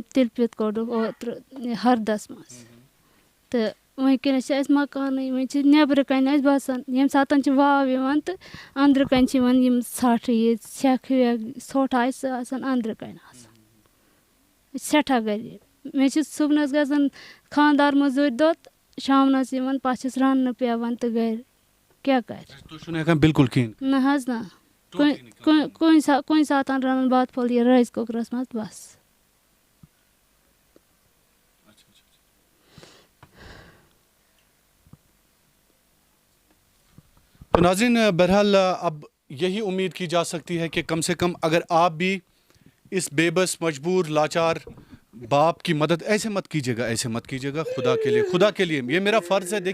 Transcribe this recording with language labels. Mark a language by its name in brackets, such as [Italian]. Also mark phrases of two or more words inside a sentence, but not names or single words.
[Kashmiri] تِلہٕ پِت کوٚڑُکھ اوترٕ ہردس منٛز تہٕ وٕنکٮ۪نَس چھِ اَسہِ مکانٕے وۄنۍ چھِ نٮ۪برٕ کَنۍ اَسہِ باسان ییٚمہِ ساتہٕ چھِ واو یِوان تہٕ أنٛدرٕ کَنۍ چھِ یِوان یِم ژھٹھ یہِ سٮ۪کھ وٮ۪کھ ژھۄٹھ آسہِ سُہ آسان أنٛدرٕ کَنۍ آسان أسۍ چھِ سٮ۪ٹھاہ غریٖب مےٚ چھِ صُبنَس گژھان خانٛدار موٚزوٗرۍ دۄہ تہٕ شامنَس یِوان پَتہٕ چھِس رَننہٕ پٮ۪وان تہٕ گرِ کیٛاہ کَرِ تُہۍ چھُو نہٕ ہٮ۪کان بِلکُل کِہیٖنۍ؟ نہ حظ نہ کُنہِ ساتہٕ رَنان بَتہٕ پھوٚل یہِ رایِس کُکرَس منٛز بَس [Urdu] تو ناظرین بہرحال اب یہی امید کی جا سکتی ہے کہ کم سے کم اگر آپ بھی اس بے بس مجبور لاچار باپ کی مدد ایسے مت کیجیے گا خدا کے لیے یہ میرا فرض ہے.